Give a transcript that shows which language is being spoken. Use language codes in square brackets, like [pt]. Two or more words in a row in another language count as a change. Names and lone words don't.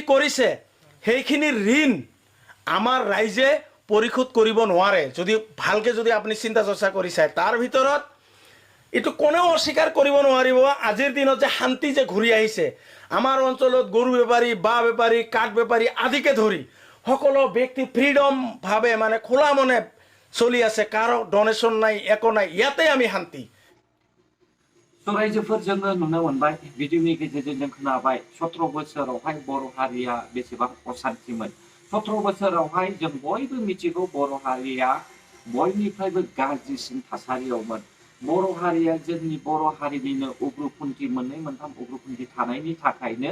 [as] কৰিছে সেইখিনি ঋণ আমাৰ ৰাইজে পৰিশোধ কৰিব নোৱাৰে যদি ভালকে যদি আপুনি চিন্তা চৰ্চা কৰি চাই তাৰ ভিতৰত এটো কোনেও অস্বীকাৰ কৰিব নোৱাৰিব আজিৰ দিনত যে শান্তি যে ঘূৰি আহিছে আমাৰ অঞ্চলত গৰু বেপাৰী বা বেপাৰী কাঠ বেপাৰী আদিকে ধৰি সকলো ব্যক্তি ফ্ৰীডম ভাবে মানে খোলা মনে চলি আছে কাৰো ডোনেশন নাই একো নাই ইয়াতে আমি শান্তি [brx] रायजोफोर जोङो नुनो मोनबाय भिडिअनि गेजेरजों जों खोनाबाय 17 बोसोरावहाय बर' हारिया बेसेबां असान्तिमोन 17 बोसोरावहाय जों बयबो मिथिगौ बर' हारिया बयनिफ्रायबो गाज्रिसिन थासारियावमोन बर' हारिया जोंनि बर' हारिनिनो उग्रपन्थी मोननै मोनथाम उग्रपन्थी थानायनि थाखायनो